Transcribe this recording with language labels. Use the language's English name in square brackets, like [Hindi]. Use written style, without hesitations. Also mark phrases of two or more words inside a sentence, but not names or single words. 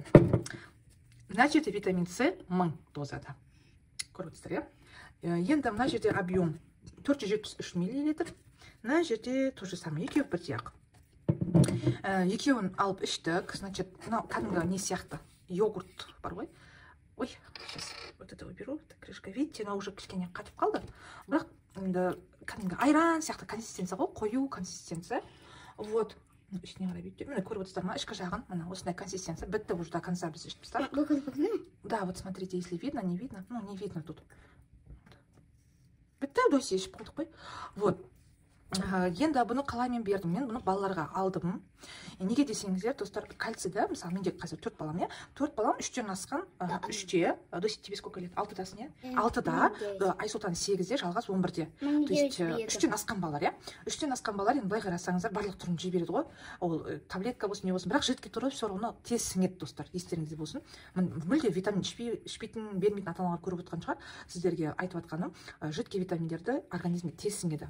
[Kazakh] Мына жерде витамин С 1000 дозада. Көріп отырсыздар, енді мына жерде объем 473 мл. Мына жерде [Russian] тоже самое, [Kazakh] екеуі бірдей ақ. Екеуін алып іштік, значит, кәдімгі не сияқты, йогурт бар ғой. Ой, [Russian] сейчас вот это уберу, крышка, видите, она уже [Kazakh] кішкене қатып қалды. Бірақ кәдімгі айран сияқты консистенция ғой, қою консистенция. Вот, ішіне қарай бүйтіп, міне көріп отырсыздар ма, ішкі жағын, міне осындай консистенция, бітті [Russian] уже до конца [Kazakh] біз ішіп тастадық. [Russian] Да, вот смотрите, если видно, не видно, ну не видно тут. [Kazakh] Бітті, досе ішіп болдық қой. Вот. Енді бұны қалай мен бердім, мен бұны балаларға алдым. Неге десеңіздер, достар, кальцийді, мысалы, менде қазір 4 балам, 4 балам 3-тен асқан, [Russian] 3-те, Дося, тебе сколько лет? [Kazakh] 6-дасың, 6-да, Айсұлтан 8-де, Жалғас 11-де. [Russian] То есть [Kazakh] 3-тен асқан балар, 3-тен асқан балар, енді былай қарасаңыздар, барлық түрін жей береді ғой. Ол таблетка болсын, не болсын, бірақ жидкий түрі [Russian] все равно [Kazakh] тез сіңеді, достар, естеріңізде болсын. Мүлде витамин ішпейтін, бермейтін ата-аналар көріп отқан шығар, сіздерге айтып отқаным, жидкий витаминдерді организмге тез сіңеді.